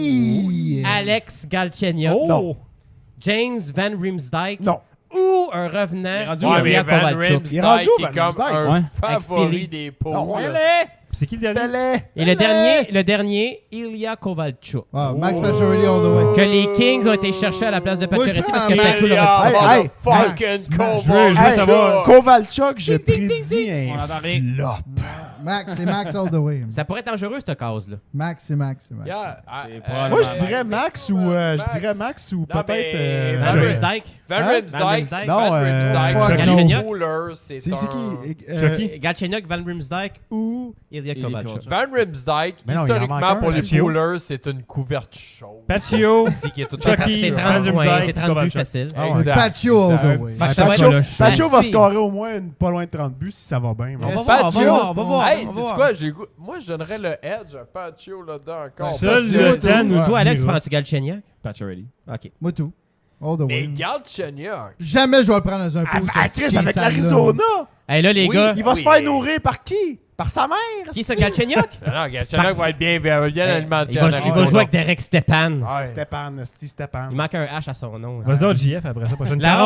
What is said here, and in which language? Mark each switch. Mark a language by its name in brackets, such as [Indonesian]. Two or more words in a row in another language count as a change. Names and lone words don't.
[French] Alex Galchenyuk, Oh. Non. James Van Riemsdyk Non. ou un revenant Il est rendu Ouais, mais Ilya Van Kovalchuk. Il est rendu Riemsdyk au qui est Van comme Riemsdyk. un Ouais. favori Philly. des pauvres. Puis c'est qui le dernier? Et le dernier, Ilya Kovalchuk. [English] Ah, Max Pacioretty all the way. [French] Que les Kings ont été chercher à la place de Moi, je Pacioretty prends parce que Ilya Pacioretty Ilya aurait dû Hey, hey, fucking je veux Kovalchuk. savoir. Kovalchuk, je prédis On un entend rien. flop. Max, c'est Max [English] all the way. [French] Ça pourrait être dangereux, cette case-là. Max, c'est Max, c'est Max. Yeah, probablement- Moi, je dirais Max ou Non, peut-être. mais- Van Van Riemsdyk. Van Hein? Riemsdyk, Van Riemsdyk. Non, Van Riemsdyk, fuck c'est no. un cooler, c'est C'est un... qui Chucky? Galchenyuk, Van Riemsdyk ou Ilya Kovalchuk. Van Riemsdyk, Mais non, il en manque historiquement, un, pour les Paccio. coolers, c'est une couverte chaude. Paccio, C'est qui est tout Chucky, C'est Van 30 points, Riemsdyk, c'est 30 buts Kovalchuk. facile. Ah ouais. Exact. [English] Patio all the way. [French] Fait que ça va être- Pacho va Ah, scorer au moins pas loin de 30 buts si ça va bien. On mais- va voir, on va voir, on va voir. Hey, on va c'est voir. quoi? Moi, je donnerais le edge à Paccio là-dedans encore. Seul Paccio, le tu- temps nous Toi, Alex, dira. prends-tu Galchenyuk? Pacioretty. OK. Moi, tout. [English] All the [French] Mais [English] way. [French] Galchenyuk. Jamais je vais le prendre dans un pot. Ah, Chris, avec l'Arizona, Hey, là, les Oui. gars, il va se Oui. faire nourrir par qui? Par sa mère? qui c'est Galchenyuk? Non, Galchenyuk va être bien alimenté. Il va en jouer Arizona. avec Derek Stepan. Ouais. Stéphane. Il manque un H à son nom. Vas-y donc, JF, après ça, prochaine La